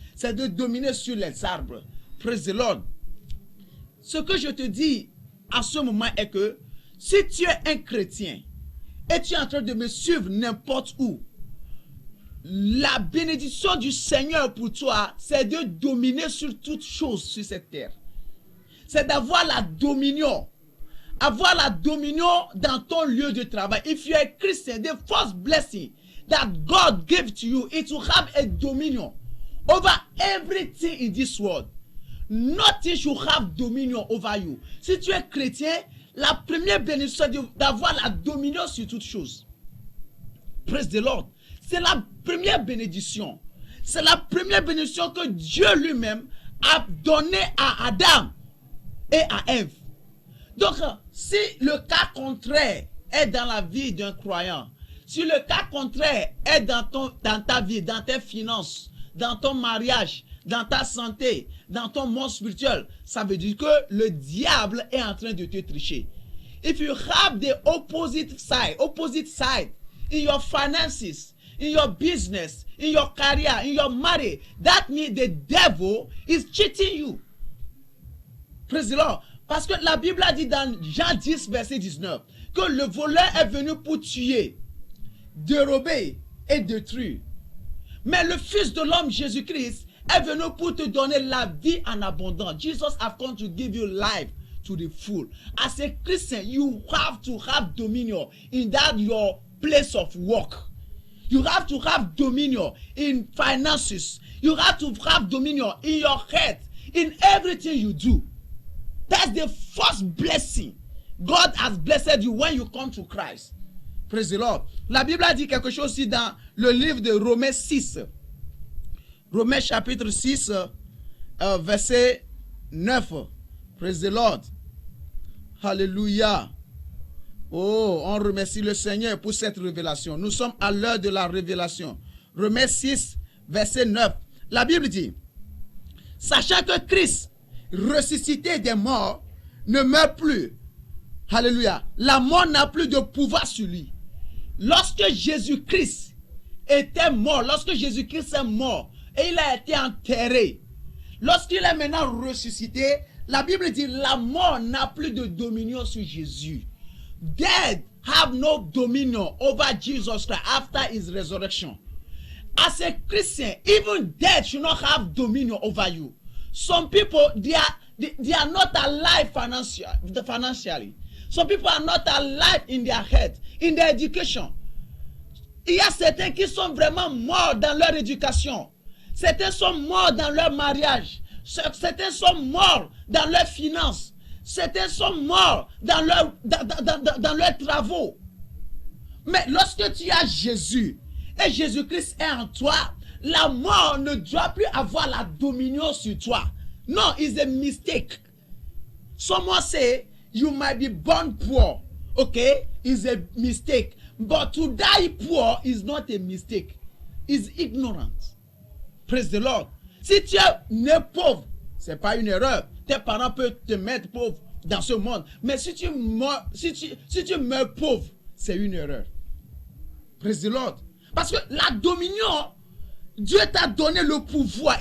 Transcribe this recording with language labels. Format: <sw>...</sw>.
<fr>C'est de dominer sur les arbres.</fr> <en>Praise the Lord.</en> <fr>Ce que je te dis à ce moment est que si tu es un chrétien et tu es en train de me suivre n'importe où, la bénédiction du Seigneur pour toi, c'est de dominer sur toutes choses sur cette terre. C'est d'avoir la dominion. Avoir la dominion dans ton lieu de travail.</fr> <en>If you are a Christian, the first blessing that God gave to you is to have a dominion over everything in this world. Nothing should have dominion over you.</en> <fr>Si tu es chrétien, la première bénédiction c'est d'avoir la dominion sur toutes choses.</fr> <en>Praise the Lord.</en> <fr>C'est la première bénédiction. C'est la première bénédiction que Dieu lui-même a donnée à Adam et à Ève. Donc, si le cas contraire est dans la vie d'un croyant, si le cas contraire est dans ta vie, dans tes finances, dans ton mariage, dans ta santé, dans ton monde spirituel, ça veut dire que le diable est en train de te tricher.</fr> <en>If you have the opposite side in your finances, in your business, in your career, in your marriage, that means the devil is cheating you. Praise the Lord.</en> <fr>Parce que la Bible a dit dans Jean 10, verset 19, que le voleur est venu pour tuer, dérober et détruire. Mais le Fils de l'homme, Jésus-Christ, est venu pour te donner la vie en abondance.</fr> <en>Jesus has come to give you life to the full. As a Christian, you have to have dominion in that your place of work. You have to have dominion in finances. You have to have dominion in your head, in everything you do. That's the first blessing God has blessed you when you come to Christ. Praise the Lord.</en> <fr>La Bible a dit quelque chose aussi dans le livre de Romains 6. Romains chapitre 6, verset 9.</fr> <en>Praise the Lord.</en> <fr>Alléluia. Oh, on remercie le Seigneur pour cette révélation. Nous sommes à l'heure de la révélation. Romains 6, verset 9. La Bible dit, sachant que Christ, ressuscité des morts, ne meurt plus. Alléluia. La mort n'a plus de pouvoir sur lui. Lorsque Jésus-Christ était mort, lorsque Jésus-Christ est mort et il a été enterré, lorsqu'il est maintenant ressuscité, la Bible dit la mort n'a plus de dominion sur Jésus.</fr> <en>Dead have no dominion over Jesus Christ after his resurrection. As a Christian, even death should not have dominion over you. Some people, they are not alive financially. Some people are not alive in their head, in their education.</en> <fr>Il y a certains qui sont vraiment morts dans leur éducation. Certains sont morts dans leur mariage. Certains sont morts dans leurs finances. Certains sont morts dans leurs travaux. Mais lorsque tu as Jésus et Jésus-Christ est en toi, la mort ne doit plus avoir la dominion sur toi.</fr> <en>No, it's a mistake. Someone say, you might be born poor. Okay? It's a mistake. But to die poor is not a mistake. It's ignorance. Praise the Lord.</en> <fr>Si tu es né pauvre, c'est pas une erreur. Tes parents peuvent te mettre pauvre dans ce monde. Mais si tu meurs pauvre, c'est une erreur.</fr> <en>Praise the Lord.</en> <fr>Parce que la dominion, Dieu t'a donné le pouvoir.</fr>